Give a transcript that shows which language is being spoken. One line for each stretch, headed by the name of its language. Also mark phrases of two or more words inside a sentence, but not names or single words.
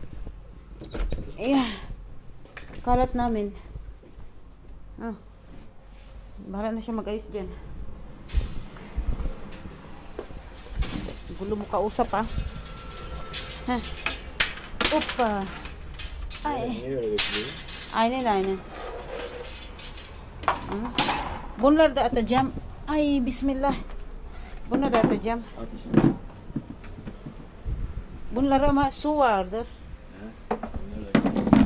Filipino: Kalat namin. Bahala na siya mag-ayos dyan. Gulo mo kausap, ah. Ha? Opa. Ay.
Turkish: Niye öyle bekliyor? Aynen. Bunlar da atacağım. Ay bismillah. Bunlar da atacağım. At. Bunlar ama su vardır. He? Bunları da